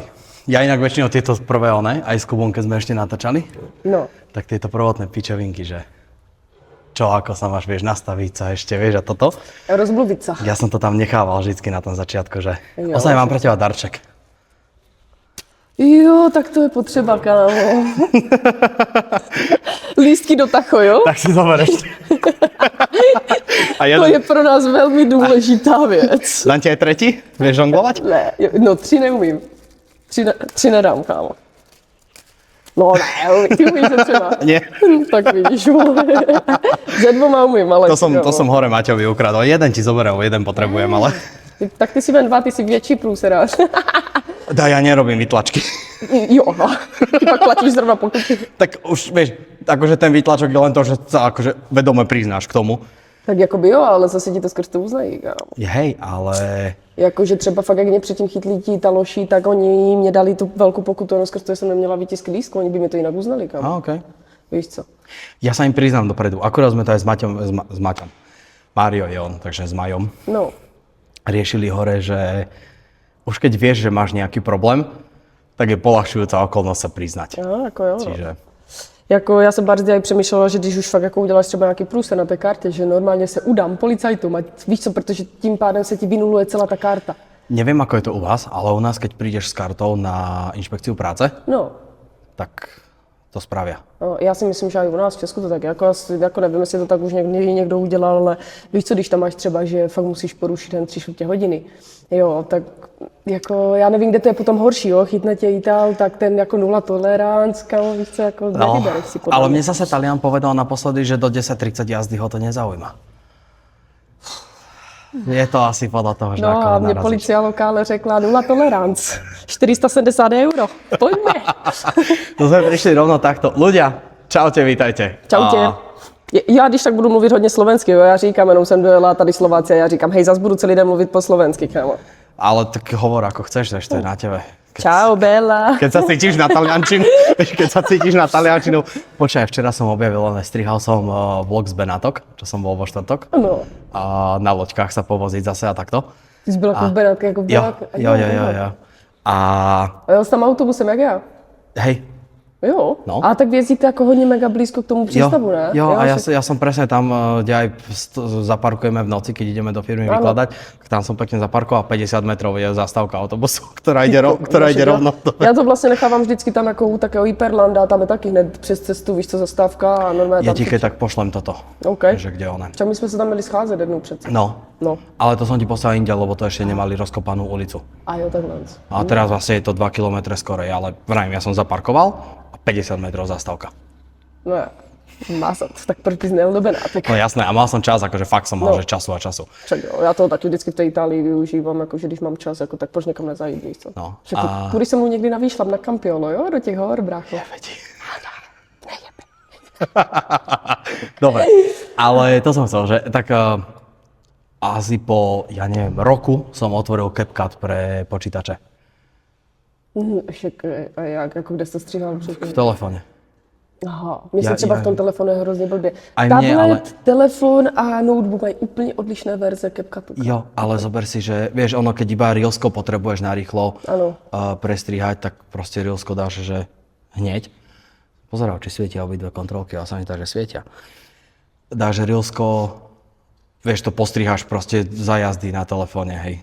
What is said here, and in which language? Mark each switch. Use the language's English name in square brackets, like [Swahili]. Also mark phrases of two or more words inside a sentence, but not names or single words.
[Slovak] Ja inak väčšinou tieto prvé aj s Kubom, keď sme ešte natáčali, No. tak tieto prvotné pičevinky, že čo, ako sa máš, vieš, nastaviť sa ešte, vieš, a toto. Rozmluvit sa. Ja som to tam nechával vždycky na tom začiatku, že [Czech] Jo. [Slovak] osaj mám pre teba darček. [Czech] Jo, tak to je potřeba, kámo. Lístky do tacho, jo? [Slovak] Tak si zober ešte. A [Czech] To je pro nás velmi důležitá věc. [Slovak] Dám ti aj tretí? Vieš žonglovať? [Czech] Ne, no 3 neumím. 3 nedám, kámo. No ne, ty umíš to třeba. [Slovak] Nie. [Czech] Tak vidíš, vole. Ze 2 umím, ale... [Slovak] To som hore Maťovi ukradol. Jeden ti zoberiem, jeden potrebujem, ale... [Czech] Tak ty si ven 2, ty si větší průserář. [Slovak] Daj, ja nerobím vytlačky. [Czech] Jo, no. Ty pak platíš zrovna pokuty. [Slovak] Tak už, vieš, akože ten výtlačok je len to, že sa akože vedome priznáš k tomu. [Czech] Tak jakoby jo, ale zase ti to skrz to uznají, kámo. [Slovak] Hej, ale... [Czech] Jakože třeba fakt, jak mě předtím chytli ti taloši, tak oni mě dali tu velkou pokutu, no skrz to jsem neměla výtisk lístku, oni by mi to jinak uznali, kámo. okej. Víš co? [Slovak] Ja sa im priznám dopredu. Akurát sme to aj s Maťom. Mário je on, takže s Majom. No, Riešili hore, že už keď vieš, že máš nejaký problém, tak je poľahčujúca okolnosť sa priznať. [Czech] no jako jo, no. [Slovak] Čiže... [Czech] Jako já jsem bardziej i přemýšlela, že když už fakt jako uděláš třeba nějaký průser na té kartě, že normálně se udám policajtům a víš co, protože tím pádem se ti vynuluje celá ta karta. [Slovak] Neviem, ako je to u vás, ale u nás, keď prídeš s kartou na inšpekciu práce, No, tak to spravia. no, [Czech] já si myslím, že i u nás v Česku to tak jako nevím, jestli to tak už někdo udělal, ale víš co, když tam máš třeba, že fakt musíš porušit jen 3/4 hodiny, jo, tak jako já nevím, kde to je potom horší, jo, chytne tě Itál, tak ten jako 0 tolerance, kámo, víš co, jako nevybereš si podle ale mě. [Slovak] mne zase Talian povedal naposledy, že do 10:30 jazdy ho to nezaujíma. Je to asi podľa toho, že No ako a [Czech] mě narazíš. [Italian] policia lokále [Czech] řekla 0 tolerance, 470 €, pojďme. [Slovak] To sme prišli rovno takto. Ľudia, čaute, vítajte. Čaute. [Czech] Já když tak budu mluvit hodně slovensky, jo, já říkám, jenom jsem dojela tady Slováci a já říkám, hej, zas budu celý den mluvit po slovensky, kámo. [Slovak] Ale tak hovor ako chceš, to je na tebe. Čau, Bella. Keď sa cítiš na taliančinu, Počkaj, včera som objavil, strihal som vlog z Benátok, čo som bol vo štvrtok. No, A na loďkách sa povoziť zase a takto. [Czech] ty jsi byl jako v Benátku, jako v Jo, Benátku. jo. A A jel jsi tam autobusem, jak já? [Slovak] hej, [Czech] Jo. No. A tak jezdíte jako hodně mega blízko k tomu přístavu, ne? Jo, a však- [Slovak] ja som presne tam, kde aj zaparkujeme v noci, keď ideme do firmy vykladať, tak tam som pekne zaparkoval, 50 metrov je zastávka autobusu, ktorá ide rovno. [Czech] Já to vlastně nechávám vždycky tam jako u takého Hyperlanda, tam je taky hned přes cestu, víš co, zastávka a normálně [Slovak] Ja tam... ti keď tak pošlem toto, OK. že kde ona. [Czech] Však my jsme se tam měli scházet jednou přece. No, No. [Slovak] ale to som ti poslal inde, lebo to ešte nemali rozkopanú ulicu. [Czech] A jo, takhle. [Slovak] A teraz vlastne je to 2 km skorej, ale vrajím, ja som zaparkoval a 50 metrov zastávka. No ja. [Czech] Másat, tak proč bys nejel do Benátek? No [Slovak] jasné, a mal som čas, akože fakt som mal, No. že času a času. [Czech] Však jo, já to taky vždycky v té Itálii využívám, jakože když mám čas, jako, tak proč někam nezajít, víš co? No, Však půjdeš se mnou někdy na výšlap na Campiolo, jo, do těch hor, brácho. [Slovak] Dobre, ale to som chcel, že tak asi po, ja neviem, roku som otvoril CapCut pre počítače [Czech] Však, a jak, jako kde jsi stříhal v předtím? [Slovak] telefóne. [Czech] Aha, mně se třeba v tom telefonu je hrozně blbě. [Slovak] Aj mne, Tablet, ale- [Czech] telefon a notebook mají úplně odlišné verze CapCutu. Jo, [Slovak] ale zober si, že vieš, ono, keď iba Reelsko potrebuješ narýchlo Áno. prestrihať, tak proste Reelsko dáš, že hneď. Pozeral, či svietia obidve kontrolky, ale sa mi zdá, že svietia. Dáš Reelsko, vieš, to postriháš proste za jazdy na telefóne, hej.